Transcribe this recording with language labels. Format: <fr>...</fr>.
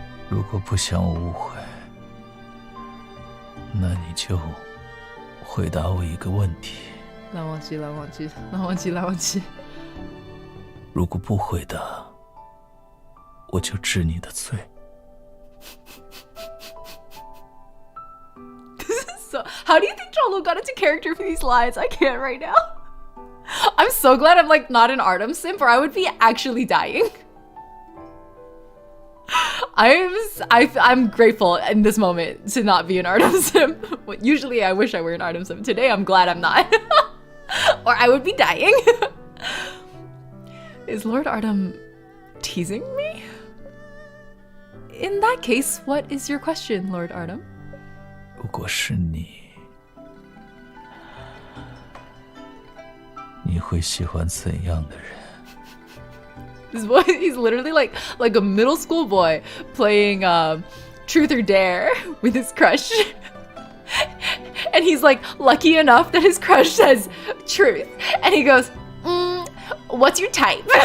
<zh>如果不想我误会，那你就回答我一个问题。来忘记。如果不回答，我就治你的罪。</zh> <en>So, how do you think Jolo got into character for these lines? I can't right now. I'm so glad I'm like not an Artem simp, or I would be actually dying. I'm grateful in this moment to not be an Artem simp. Usually I wish I were an Artem simp. Today I'm glad I'm not. Or I would be dying. Is Lord Artem teasing me? In that case, what is your question, Lord Artem?</en> <zh>如果是你，你会喜欢怎样的人？</zh> <en>This boy, he's literally like a middle school boy playing Truth or Dare with his crush. And he's like lucky enough that his crush says truth. And he goes, what's your type?</en>